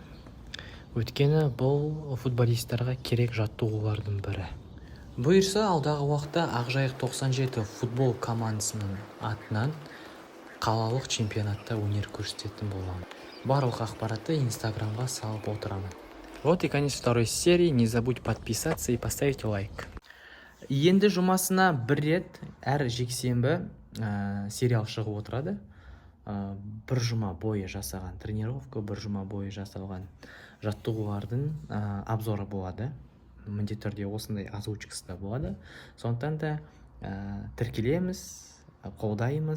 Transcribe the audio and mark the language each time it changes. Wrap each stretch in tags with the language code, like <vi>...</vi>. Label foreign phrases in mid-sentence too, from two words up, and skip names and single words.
<kk>Өйткені бұл футболистерға керек жаттығулардың бірі. Бұйырса, алдағы уақытта Ақжайық 97 футбол командасының атынан қалалық чемпионатта өнер көрсететін боламын. Барлық ақпаратты инстаграмға салып отырамын.</kk> <ru>Вот и конец второй серии. Не забудь подписаться и поставить лайк.</ru> <kk>Енді жұмасына бір рет әр жексенбі сериал шығып отырады. Бір жұма бойы жасаған тренировка, бір жұма бойы жасалған жаттығулардың обзоры болады. Міндетті түрде осындай озвучкасы да болады. Сондықтан да тіркелеміз, қолдаймыз.</kk>